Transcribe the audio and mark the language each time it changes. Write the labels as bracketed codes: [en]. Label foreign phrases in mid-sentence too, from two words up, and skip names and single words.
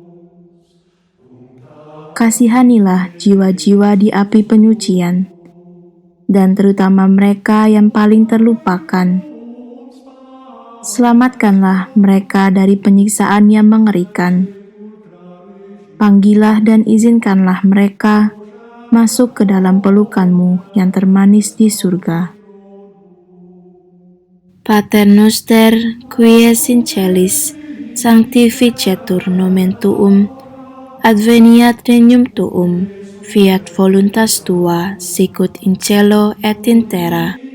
[id] Kasihanilah jiwa-jiwa di api penyucian, dan terutama mereka yang paling terlupakan. Selamatkanlah mereka dari penyiksaan yang mengerikan. Panggillah dan izinkanlah mereka masuk ke dalam pelukan-Mu yang termanis di surga. [la] Pater noster, qui es in celis, sanctificetur nomen Tuum, adveniat regnum Tuum, fiat voluntas Tua, sicut in cielo et in terra.